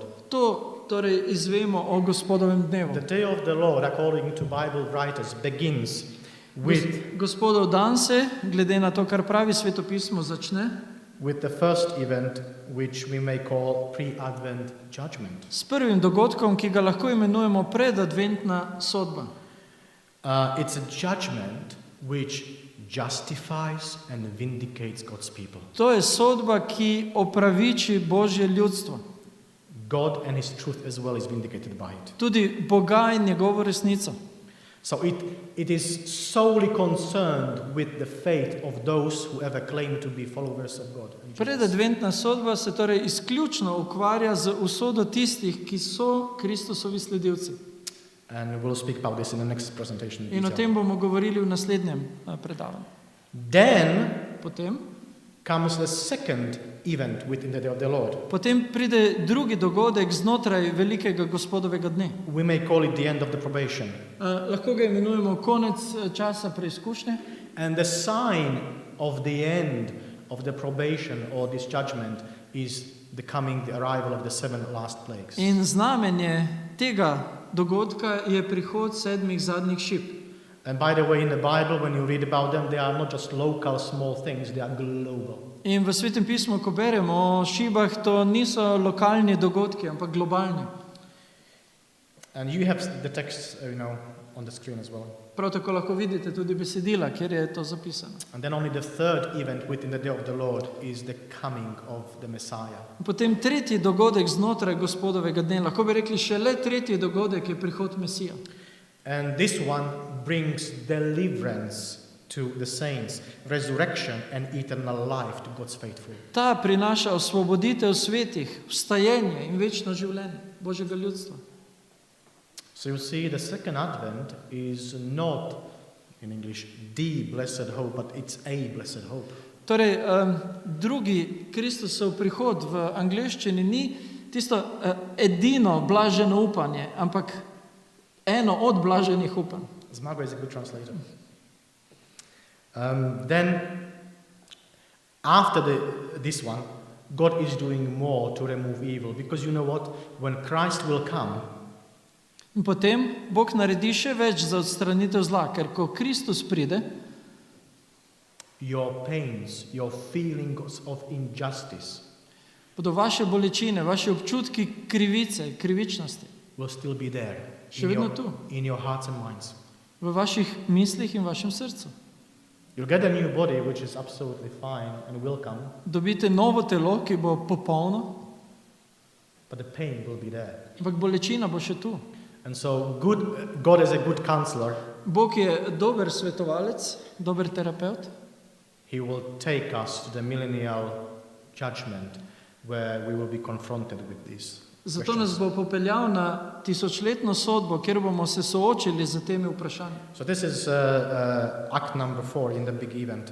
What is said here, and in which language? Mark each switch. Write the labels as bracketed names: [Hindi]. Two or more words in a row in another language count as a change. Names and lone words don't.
[Slovenian] To torej izvemo o gospodovem dnevu. [English] The day of the Lord, according to Bible writers, begins with [Slovenian] Gospodov dan se, glede na to, kar pravi svetopismo, začne [English] the first event, which we may call pre-Advent judgment. [Slovenian] s prvim dogodkom, ki ga lahko imenujemo predadventna sodba. [English] It's a judgment which justifies and vindicates God's people. [Slovenian] To je sodba, ki opraviči Božje ljudstvo. [English] God and his truth as well is vindicated by it. [Slovenian] Tudi Boga in njegovo resnico. [English] So it is solely concerned with the faith of those who ever claim to be followers of God. and Jesus. [Slovenian] Predadventna sodba se torej izključno ukvarja z usodo tistih, ki so Kristusovi sledilci. [English] And we'll speak about this in the next presentation. in [Slovenian] In o [English] detail. [Slovenian] tem bomo govorili v naslednjem predavanju. [English] Then [Slovenian] Potem, [English] comes the second event within the day of the Lord. [Slovenian] potem pride drugi dogodek znotraj velikega gospodovega dne. [English] We may call it the end of the probation. [Slovenian] Lahko ga imenujemo konec časa preizkušnje. [English] And the sign of the end of the probation or this judgment is the arrival of the seven last plagues. [Slovenian] In znamenje tega dogodka je prihod 7 zadnjih šip. [English] And by the way, in the Bible, when you read about them, they are not just local small things, they are global. [Slovenian] In v Svetem pismu, ko beremo o šibah, to niso lokalni dogodki, ampak globalni. [English] And you have the text, on the screen as well. [Slovenian] Prav tako lahko vidite tudi besedila, kjer je to zapisano. [English] And then only the third event within the day of the Lord is the coming of the Messiah. [Slovenian] Potem tretji dogodek znotraj gospodovega dne, lahko bi rekli šele tretji dogodek je prihod Mesija. [English] And this one brings deliverance to the saints, resurrection and eternal life to God's faithful. [Slovenian] Ta prinaša osvoboditev svetih, vstajenje in večno življenje Božjega ljudstva. [English] So you see, the second advent is not, in English, the blessed hope, but it's a blessed hope. [Slovenian] Torej, drugi Kristusov prihod v angleščini ni tisto edino blaženo upanje, ampak eno od blaženih upanj. [English] Zmago is a good translator. Then, after this one, God is doing more to remove evil. Because you know what? When Christ will come, [Slovenian] In potem Bog naredi še več za odstranitev zla, ker ko Kristus pride, [English] your pains, your feelings of injustice [Slovenian] bodo vaše bolečine, vaše občutki krivice, krivičnosti [English] will still be there [Slovenian] Še vedno tu. [English] in your hearts and minds. [Slovenian] v vaših mislih in vašem srcu. [English] You'll get a new body, which is absolutely fine and will come, [Slovenian] Dobite novo telo, ki bo popolno, [English] but the pain will be there. [Slovenian] ampak bolečina bo še tu. [English] And so God is a good counselor. [Slovenian] Bog je dober svetovalec, dober terapeut. [English] He will take us to the millennial judgment where we will be confronted with this. [Slovenian] Zato nas bo popeljal na tisočletno sodbo, kjer bomo se soočili z temi vprašanji. [English] So this is act number 4 in the big event.